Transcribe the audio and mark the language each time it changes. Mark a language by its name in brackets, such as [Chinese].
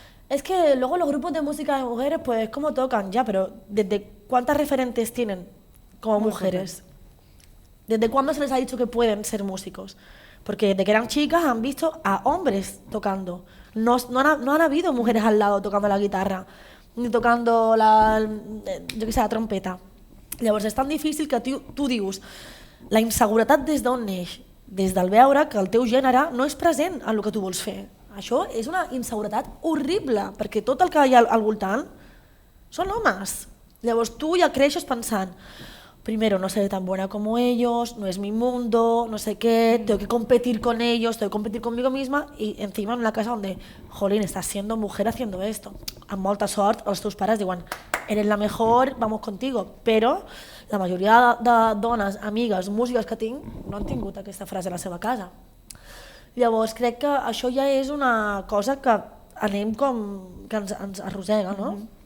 [Spanish] Es que luego los grupos de música de mujeres, pues, ¿cómo tocan? Ya, pero ¿desde cuántas referentes tienen como mujeres? ¿Desde cuándo se les ha dicho que pueden ser músicos? Porque desde que eran chicas han visto a hombres tocando. No han habido mujeres al lado tocando la guitarra, ni tocando la trompeta. [Catalan] Llavors és tan difícil que tu dius, la inseguretat des d'on neix? Des del veure que el teu gènere no és present en el que tu vols fer. Això és una inseguretat horrible, perquè tot el que hi ha al voltant són homes. Llavors tu ja creixes pensant, [Spanish] primero no seré tan buena como ellos, no es mi mundo, no sé qué, tengo que competir con ellos, tengo que competir conmigo misma, y encima en una casa donde, jolín, estás siendo mujer haciendo esto. [Catalan] Amb molta sort, els teus pares diuen, [Spanish] eres la mejor, vamos contigo, [Catalan] però la majoria de dones, amigues, músiques que tinc, no han tingut aquesta frase a la seva casa. Llavors crec que això ja és una cosa que anem com, que ens arrossega, no?